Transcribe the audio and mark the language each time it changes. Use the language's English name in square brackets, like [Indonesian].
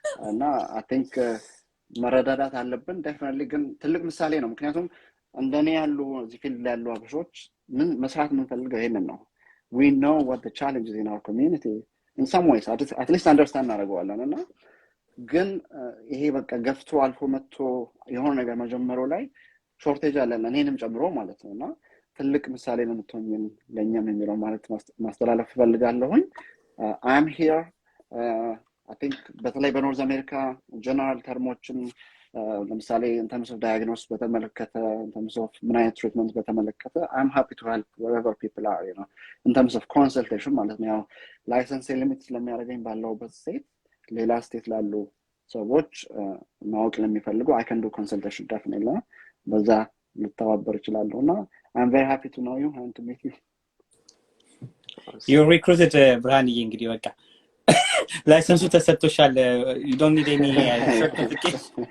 [Amharic] እና I think መረዳዳት አለብን definitely ግን ትልቅ ምሳሌ ነው ምክንያቱም እንደኔ ያሉ እዚህ ፊልድ ላይ ያሉ አበሾች ምን መስራት የምንፈልገው ይሄንን ነው [English] we know what the challenges in our community in some ways at least understand [Amharic] እናደርገዋለን እና ግን ይሄ በቃ ገፍቶ አልፎ መጥቶ የሆነ ነገር መጀመሩ ላይ ሾርቴጅ አለን እኔንም ጨምሮ ማለት ነውና ትልቅ ምሳሌ ነው የምትሆኝን ለኛም የሚለው ማለት ማስተላለፍ ፈልጋለሁኝ። [English] I'm here. I think በተለይ በኖርዝ አሜሪካ ጀነራል ተርሞችን ለምሳሌ in terms of diagnosis በተመለከተ in terms of ምን አይነት treatment በተመለከተ I'm happy to help wherever people are, you know, in terms of consultation ማለት ነው። [Amharic] ያው ላይሰንስ ሊሚት ስለሚያደርገኝ ባለውበት ስቴት ሌላ ስቴት ላሉ ሰዎች ማወቅ ለሚፈልጉ [English] I can do consultation definitely [Amharic] በዛ ልተባበር እችላለሁና [English] I'm very happy to know you and to meet you. You recruited [Amharic] ብርሃንዬ እንግዲህ በቃ ላይሰንሱ ተሰጥቶሻል. [English] You don't need any certification.